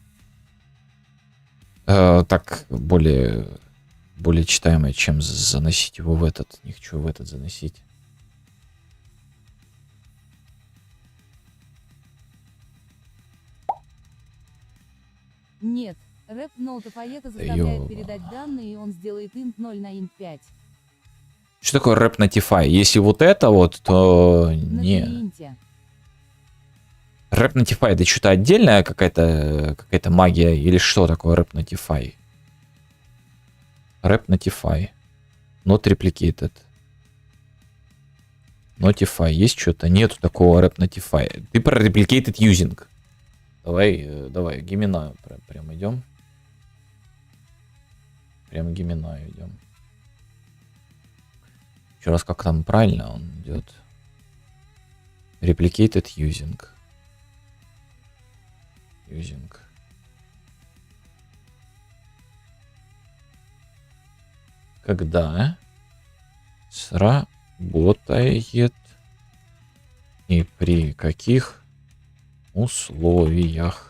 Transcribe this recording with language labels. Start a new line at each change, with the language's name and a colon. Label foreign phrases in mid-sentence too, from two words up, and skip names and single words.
Russian: Так, более читаемое, чем заносить его в этот. Не хочу в этот заносить. Нет,
English: rep notify
Russian: это заставляет передать данные, и он сделает int 0 на int 5. Что такое
English: rep notify?
Russian: Если вот это вот, то не.
English: Rep notify
Russian: это что-то отдельная какая-то магия или что такое
English: rep notify? Rep notify. Not replicated. Notify.
Russian: Есть что-то? Нету такого
English: rep notify.
Russian: Ты про
English: replicated using.
Russian: Давай, гимена прям идем. Прям гимена идем. Еще раз, как там правильно он идет.
English: Replicated using.
Russian: Когда сработает и при каких условиях?